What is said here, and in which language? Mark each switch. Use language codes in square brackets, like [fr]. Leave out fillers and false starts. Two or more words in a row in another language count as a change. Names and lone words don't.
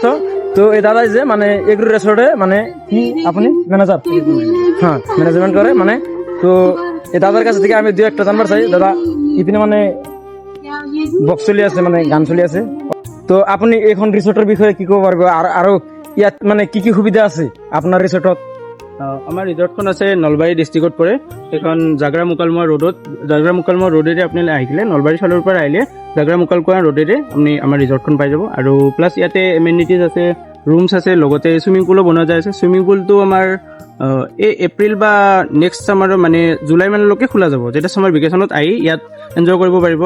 [bn] তো এই দাদা যে মানে এগ্রো রিসোর্টে মানে কি আপনি ম্যানেজার, হ্যাঁ ম্যানেজমেন্ট করে মানে। তো এই দাদার কাছ থেকে আমি 2-1টা জানবার চাই, দাদা ইতিনে মানে বক্স [as] চলি আছে, [bn] মানে গান [as] চলি আছে, [bn] তো আপনি এখন রিসোর্টের বিষয়ে কি কব পারবে, আর আরো ইয়াত মানে কি সুবিধা আছে আপনার রিসোর্টত? [as] আমাৰ ৰিজৰ্টখন আছে নলবাৰী ডিষ্ট্ৰিক্টত পৰে। এখন জাগৰা মুকালমুৱা ৰোডেৰে আপুনি আহিলে, নলবাৰী চালৰ পৰা আহিলে জাগৰা মুকালমুৱা ৰোডেৰে আপুনি আমাৰ ৰিজৰ্টখন পাই যাব। আৰু প্লাছ ইয়াতে এমেনিটিজ আছে, ৰুমছ আছে, লগতে চুইমিং পুলো বনোৱা যায় আছে। চুইমিং পুলটো আমাৰ এই এপ্ৰিল বা [en] next summer [as] মানে জুলাই মানলৈকে খোলা যাব, যেতিয়া [en] summer vacation [as] আহি ইয়াত এনজয় কৰিব পাৰিব।